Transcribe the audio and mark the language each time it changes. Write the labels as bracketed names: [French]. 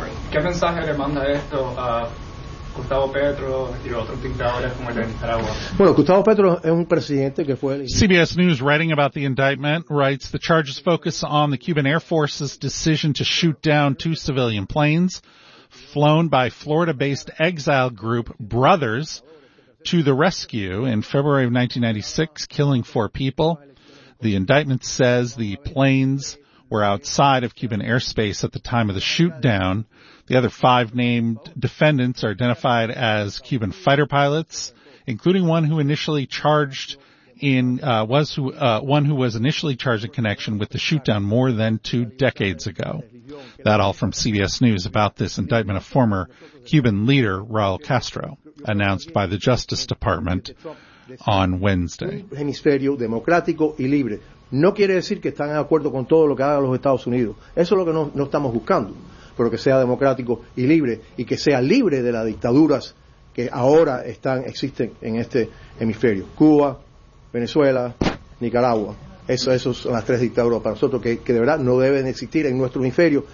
[Spanish] ¿Qué mensaje le manda esto a Gustavo Petro y otros dictadores como el de Nicaragua? Bueno, Gustavo Petro es un presidente que fue... [English] CBS News, writing about the indictment, writes, the charges focus on the Cuban Air Force's decision to shoot down two civilian planes flown by Florida-based exile group Brothers to the rescue in February of 1996, killing four people. The indictment says the planes were outside of Cuban airspace at the time of the shootdown. The other five named defendants are identified as Cuban fighter pilots, including one who initially charged in one who was initially charged in connection with the shootdown more than two decades ago. That all from CBS News about this indictment of former Cuban leader Raul Castro, announced by the Justice Department on Wednesday. [Spanish] Hemisferio democrático y libre. No quiere decir que están de acuerdo con todo lo que hagan los Estados Unidos. Eso es lo que no estamos buscando, pero que sea democrático y libre, y que sea libre de las dictaduras que ahora existen en este hemisferio. Cuba, Venezuela, Nicaragua. Esas son las tres dictaduras para nosotros que de verdad no deben existir en nuestro hemisferio.